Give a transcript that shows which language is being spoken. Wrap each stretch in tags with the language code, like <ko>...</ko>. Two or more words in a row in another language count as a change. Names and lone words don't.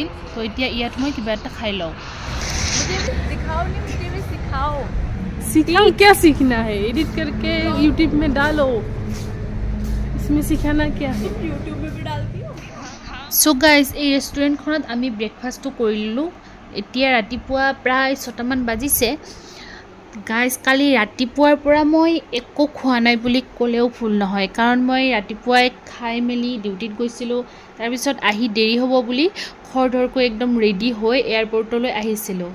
<as>তো এতিয়া ইয়াত মই কিবা এটা খাই লওঁ।</as> <hi>सिखाओ, क्या सीखना है? एडिट करके यूट्यूब में डालो, इसमें सिखाना क्या है? यूट्यूब में भी डालती हो।</hi> <en>So guys,</en> <as>এই ৰেষ্টুৰেণ্টখনত আমি ব্ৰেকফাষ্টটো কৰিলোঁ। এতিয়া ৰাতিপুৱা প্ৰায় 6টা মান বাজিছে। গাইজ, কালি ৰাতিপুৱাৰ পৰা মই একো খোৱা নাই বুলি ক'লেও ভুল নহয়, কাৰণ মই ৰাতিপুৱাই খাই মেলি ডিউটিত গৈছিলোঁ। তাৰপিছত আহি দেৰি হ'ব বুলি খৰধৰকৈ একদম ৰেডি হৈ এয়াৰপৰ্টলৈ আহিছিলোঁ।</as>